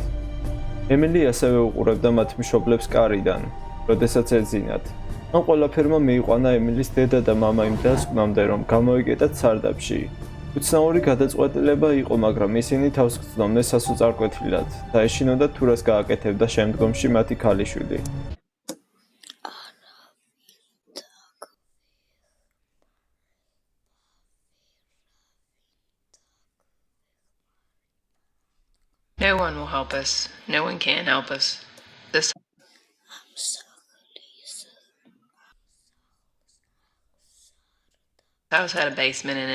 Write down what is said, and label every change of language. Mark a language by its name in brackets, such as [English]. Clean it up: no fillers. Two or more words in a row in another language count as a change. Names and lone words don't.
[Georgian] ემილი ასევე უყურებდა მათ მშობლებს კარიდან, როდესაც ეძინათ. ამ ყველაფერმა მიიყვანა ემილის დედა და მამა იმ დასკვნამდე, რომ გამოიკეტათ სარდაფში. უცნაური გადაწყვეტილება იყო, მაგრამ ისინი თავს გრძნობდნენ სასოწარკვეთილად და ეშინოდათ თუ რას გააკეთებდა შემდგომში მათი ქალიშვილი. [English] No one will help us. No one can help us. This house had a basement in it.